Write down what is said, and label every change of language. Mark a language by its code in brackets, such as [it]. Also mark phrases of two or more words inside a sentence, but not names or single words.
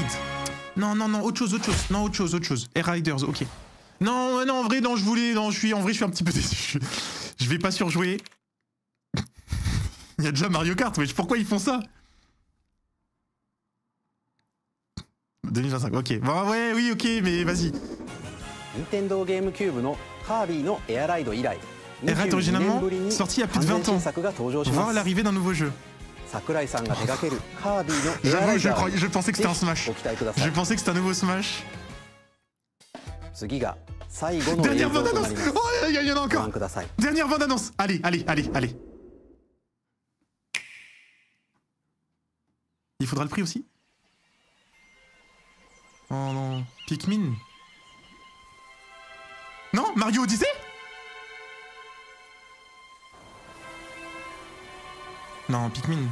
[fr] Non, autre chose. Non, autre chose. Air Riders, ok. Non, en vrai, non, je suis un petit peu déçu. Je vais pas surjouer. Il y a déjà Mario Kart, mais pourquoi ils font ça? 2025, ok. Bon, ouais, oui, ok, mais vas-y. [ja] Nintendo GameCube のカービィのエアライド以来、 [fr] Air Ride originalement sorti il y a plus de 20 ans. Voir l'arrivée d'un nouveau jeu. [ja] 桜井さんが手掛けるカービィのエアライダー。 [fr] Je pensais que c'était un Smash. Je pensais que c'était un nouveau Smash. [ja] 次が最後の映像となります。 [fr] Oh, il y en a encore. Dernière bande annonce. Allez. Il faudra le prix aussi? Oh non, Pikmin? Non, Mario Odyssey? Non, Pikmin.